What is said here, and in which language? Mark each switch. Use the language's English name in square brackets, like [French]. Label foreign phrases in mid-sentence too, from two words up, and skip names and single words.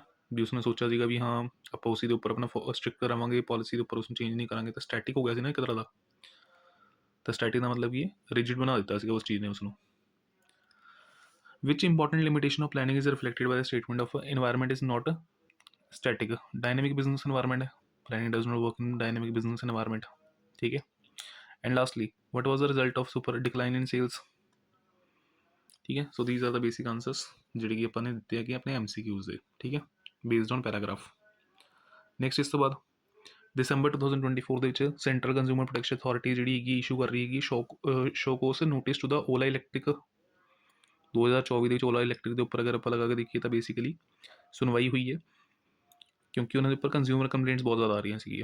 [Punjabi] ਵੀ ਉਸਨੇ ਸੋਚਿਆ ਸੀਗਾ ਵੀ ਹਾਂ ਆਪਾਂ ਉਸੇ ਦੇ ਉੱਪਰ ਆਪਣਾ ਸਟ੍ਰਿਕਟ ਕਰਾਵਾਂਗੇ, ਪਾਲਿਸੀ ਦੇ ਉੱਪਰ ਉਸਨੂੰ ਚੇਂਜ ਨਹੀਂ ਕਰਾਂਗੇ, ਤਾਂ ਸਟੈਟਿਕ ਹੋ ਗਿਆ ਸੀ ਨਾ ਇੱਕ ਤਰ੍ਹਾਂ ਦਾ। ਤਾਂ ਸਟੈਟਿਕ ਦਾ ਮਤਲਬ ਕੀ ਹੈ, ਰਿਜਿਡ ਬਣਾ ਦਿੱਤਾ ਸੀਗਾ ਉਸ ਚੀਜ਼ ਨੇ ਉਸਨੂੰ। [English] which important limitation of planning is reflected by the statement of environment is not static dynamic business environment, planning does not work in dynamic business environment, [Hindi] ठीक है। [English] And lastly, what was the result of super decline in sales, [Hindi] ठीक है। [English] So these are the basic answers [Punjabi] ਜਿਹੜੇ ਕਿ ਆਪਾਂ ਨੇ ਦਿੱਤੇ ਹੈਗੇ ਆਪਣੇ MCQs ਦੇ, ਠੀਕ ਹੈ, [English] based on paragraph। [Punjabi] next ਇਸ ਤੋਂ ਬਾਅਦ ਦਸੰਬਰ 2024 ਦੇ ਵਿੱਚ ਸੈਂਟਰਲ ਕੰਜ਼ਿਊਮਰ ਪ੍ਰੋਟੈਕਸ਼ਨ ਅਥਾਰਟੀ ਜਿਹੜੀ ਹੈਗੀ ਇਸ਼ੂ ਕਰ ਰਹੀ ਹੈਗੀ [English] show cause notice to the [Punjabi] ਓਲਾ ਇਲੈਕਟ੍ਰਿਕ। 2024 ਦੇ ਵਿੱਚ ਓਲਾ ਇਲੈਕਟ੍ਰਿਕ ਦੇ ਉੱਪਰ ਅਗਰ ਆਪਾਂ ਲਗਾ ਕੇ ਦੇਖੀਏ ਤਾਂ ਬੇਸਿਕਲੀ ਸੁਣਵਾਈ ਹੋਈ ਹੈ, ਕਿਉਂਕਿ ਉਹਨਾਂ ਦੇ ਉੱਪਰ [English] consumer complaints [Punjabi] ਬਹੁਤ ਜ਼ਿਆਦਾ ਆ ਰਹੀਆਂ ਸੀਗੀਆਂ।